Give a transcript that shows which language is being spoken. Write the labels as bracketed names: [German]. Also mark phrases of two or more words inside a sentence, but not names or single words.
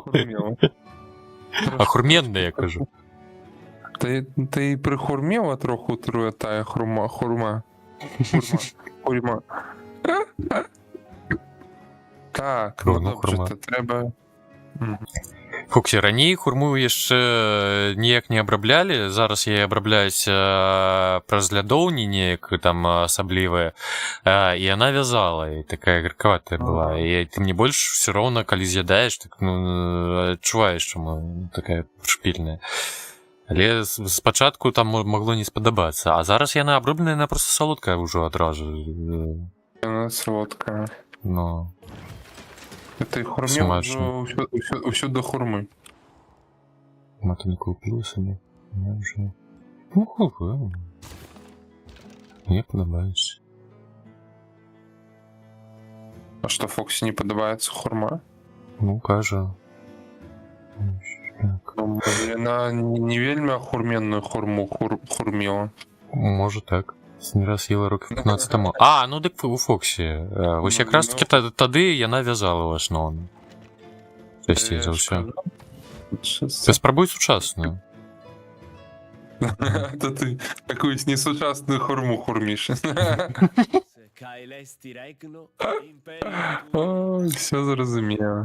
[Ukrainian] Хурма хурмела. [Belarusian] Охурменне, я кажу. [Ukrainian] Ти і прихурміла трохи тая хурма. Так, ну Хурма, добре, хурма. то треба... Фоксі, [Belarusian] раней хурму яшчэ ніяк не абраблялі. Зараз яе абрабляюць праз лядоўні неяк там асаблівыя. І яна вязала, і такая гаркаватая была. І ты мне больш все роўна, калі з'ядаеш, так, ну, адчуваеш, чаму такая шпільная. Але спачатку там магло не спадабацца. А зараз яна абробленая, яна проста салодкая ўжо адразу. [Ukrainian] Яна солодкая. Ну... [Belarusian] Ты хурміла Смачно. ўсё до хурмы. [Ukrainian] Мата не купила себе. Я вже... Ну, мне подобається. [Belarusian] А што, Фоксі не падабаецца хурма? Ну, кажа. Так. Ну, яна не вельмі ахурменную хурму хурміла. [Ukrainian] Може так. Не раз їла років 15 тому. [Belarusian] А, ну дик у Фоксі. [Ukrainian] Ось якраз таки [Belarusian] тады яна [Ukrainian] в'язала в основному. Частіше за все. Ти спробуй сучасну. То ти якусь несучасну хурму хурміш. Ой, все зрозуміло.